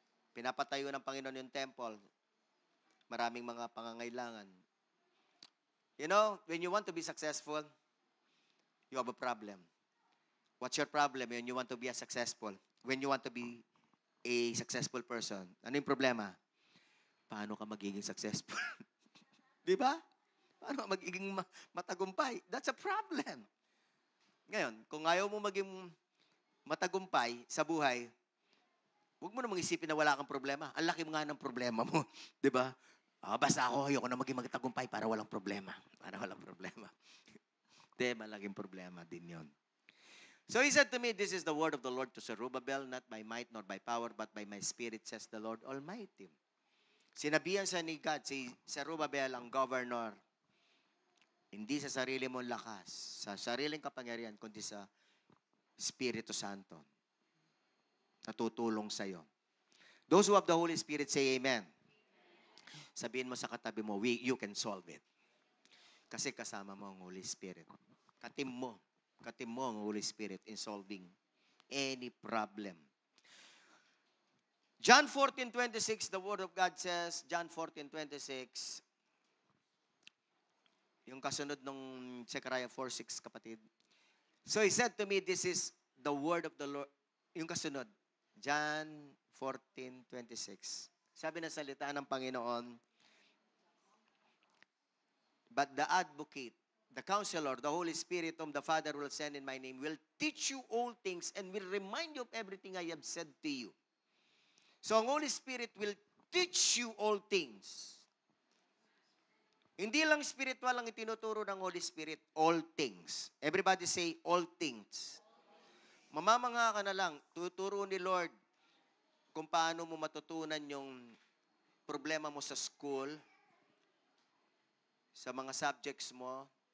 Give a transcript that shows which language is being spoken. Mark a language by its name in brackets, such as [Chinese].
[Filipino] Pinapatayo ng Panginoon yung temple. Maraming mga pangangailangan. [English] You know, when you want to be successful, you have a problem. What's your problem when you want to be successful? When you want to be a successful person, [Filipino] ano yung problema? Paano ka magiging successful? Di ba? Paano ka magiging matagumpay? [English] That's a problem. [Filipino] Ngayon, kung ayaw mo maging matagumpay sa buhay, huwag mo namang isipin na wala kang problema. Ang laki nga ng problema mo. Di ba? Basta ako, ayoko na maging magtagumpay para walang problema. Para walang problema. Hindi, malaking problema din yon. [English] So he said to me, this is the word of the Lord to Zerubbabel, not by might nor by power, but by my spirit, says the Lord Almighty. [Filipino] Sinabihan sa ni God, si Zerubbabel, ang governor, hindi sa sarili mong lakas, sa sariling kapangyarihan, kundi sa Espiritu Santo. Natutulong sa'yo. [English] Those who have the Holy Spirit say amen. [Filipino] Sabihin mo sa katabi mo, [English] you can solve it. [Filipino] Kasi kasama mo ang Holy Spirit. Katim mo ang Holy Spirit [English] in solving any problem. John 14:26, the Word of God says, John 14:26, [Filipino] Yung kasunod nung Zechariah 4:6, kapatid. [English] So he said to me, this is the word of the Lord. [Filipino] Yung kasunod, John 14:26. Sabi ng salita ng Panginoon, [English] but the advocate, the counselor, the Holy Spirit whom the Father will send in my name will teach you all things and will remind you of everything I have said to you. So ang Holy Spirit will teach you all things. [Filipino] Hindi lang spiritual ang itinuturo ng Holy Spirit, all things. [English] Everybody say, all things. [Filipino] Mamamanga ka na lang, tuturo ni Lord kung paano mo matutunan yung problema mo sa school, sa mga subjects mo.